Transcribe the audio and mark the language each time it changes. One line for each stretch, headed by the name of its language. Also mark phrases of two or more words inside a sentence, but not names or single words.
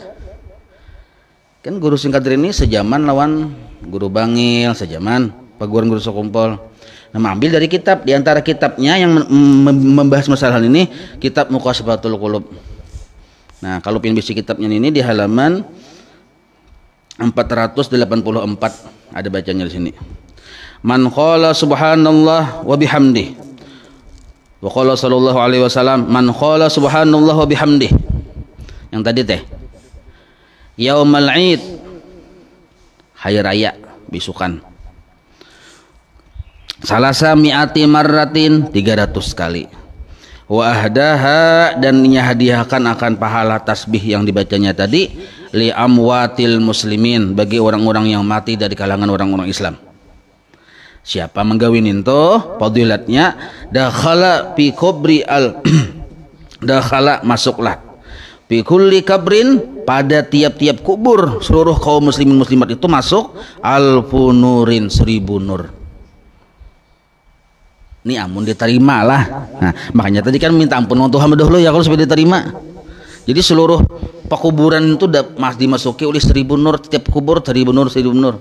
Banjar: Kan Guru Husin Qadri ini sejaman lawan Guru Bangil, sejaman Paguran Guru Sokumpol. Nah, mengambil dari kitab, di antara kitabnya yang membahas masalah ini kitab Muqashafatul Qulub. Nah, kalau pengen bisi kitabnya ini di halaman 484 ada bacanya di sini.
Arabic: من قال سبحان الله وبحمده. وقال صلى الله عليه وسلم من قال سبحان الله وبحمده.
Banjar: Yang tadi teh.
Arabic: يوم العيد.
Banjar: Hari raya bisukan.
Arabic: ثلاث مائة مرة 300 kali. وأهداها
Banjar: dan hadiahkan akan pahala tasbih yang dibacanya tadi
Arabic: لأموات المسلمين
Banjar: bagi orang-orang yang mati dari kalangan orang-orang Islam. Siapa menggawinin tuh fadilatnya
Arabic: دخل في قبر ال دخل
Banjar: masuklah
Arabic: في كل قبر
Banjar: pada tiap-tiap kubur seluruh kaum muslimin muslimat itu masuk
Arabic: ألف نور
Banjar: 1000 nur. Ini amun diterima lah. Nah, makanya tadi kan minta ampun untuk Tuhan dahulu ya kalau supaya diterima. Jadi seluruh pekuburan itu dimasuki oleh 1000 nur, setiap kubur 1000 nur, 1000 nur.